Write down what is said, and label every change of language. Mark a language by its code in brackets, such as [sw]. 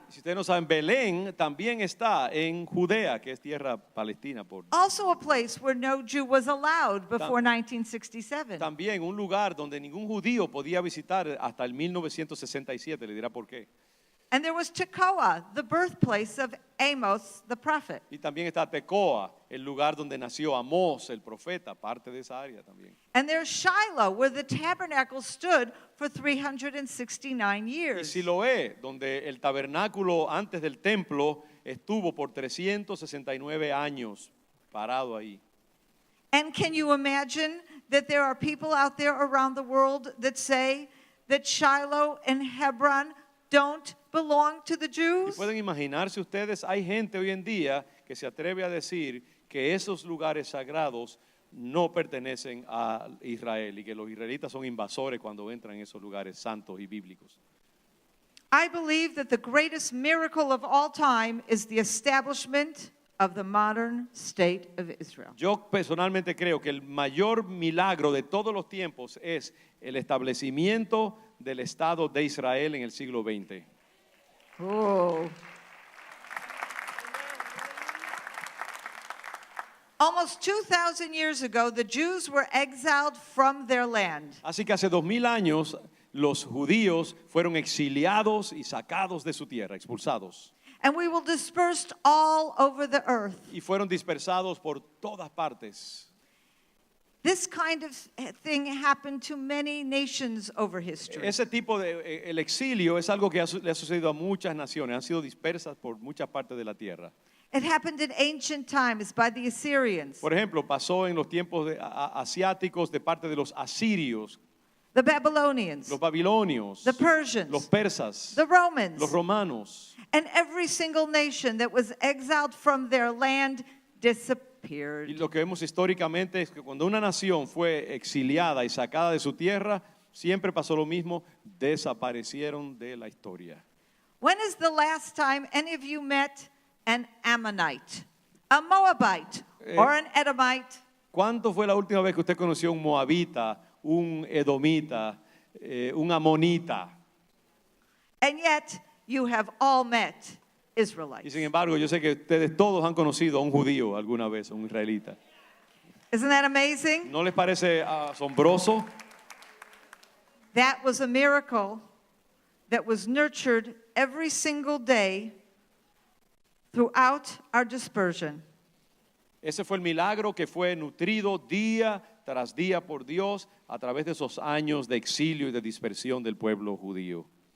[es] Si ustedes no saben, Belén también está en Judea, que es tierra palestina. [en] Also a place where no Jew was allowed before 1967. [es] También un lugar donde ningún judío podía visitar hasta el 1967, le dirá por qué. [en] And there was Tekoa, the birthplace of Amos the prophet. [es] Y también está Tecoa, el lugar donde nació Amós, el profeta, parte de esa área también. [en] And there's Shiloh, where the tabernacle stood for 369 [es] Y [en] years. [es] Siloé, donde el tabernáculo antes del templo estuvo por 369 años parado ahí. [en] And can you imagine that there are people out there around the world that say that Shiloh and Hebron don't belong to the [es] Y [en] Jews? [es] pueden imaginarse ustedes, hay gente hoy en día que se atreve a decir que esos lugares sagrados no pertenecen a Israel y que los israelitas son invasores cuando entran en esos lugares santos y bíblicos. [en] I believe that the greatest miracle of all time is the establishment of the modern state of Israel. [es] Yo personalmente creo que el mayor milagro de todos los tiempos es el establecimiento del Estado de Israel en el siglo XX. Oh. [en] Almost 2,000 years ago, the Jews were exiled from their land. [es] Así que hace 2000 años los judíos fueron exiliados y sacados de su tierra, expulsados. [en] And we were dispersed all over the earth. [es] Y fueron dispersados por todas partes. [en] This kind of thing happened to many nations over history. [es] Ese tipo el exilio es algo que le ha sucedido a muchas naciones, han sido dispersas por muchas partes de la tierra. [en] It happened in ancient times by the Assyrians, [es] Por ejemplo, pasó en los tiempos asiáticos de parte de los asirios, [en] the Babylonians, [es] los babilonios, [en] the Persians, [es] los persas, [en] the Romans, [es] los romanos. [en] and every single nation that was exiled from their land disappeared. [es] Y lo que vemos históricamente es que cuando una nación fue exiliada y sacada de su tierra, siempre pasó lo mismo, desaparecieron de la historia. [en] When is the last time any of you met an Ammonite, a Moabite, or an Edomite? [es] ¿Cuánto fue la última vez que usted conoció un moabita, un edomita, un amonita? [en] And yet you have all met [es] Y [en] Israelites. [es] sin embargo, yo sé que ustedes todos han conocido a un judío alguna vez, a un israelita. [en] Isn't that amazing? [es] ¿No les parece asombroso? [en] That was a miracle that was nurtured every single day throughout our dispersion. [es] Ese fue el milagro que fue nutrido día tras día por Dios a través de esos años de exilio y de dispersión del pueblo judío.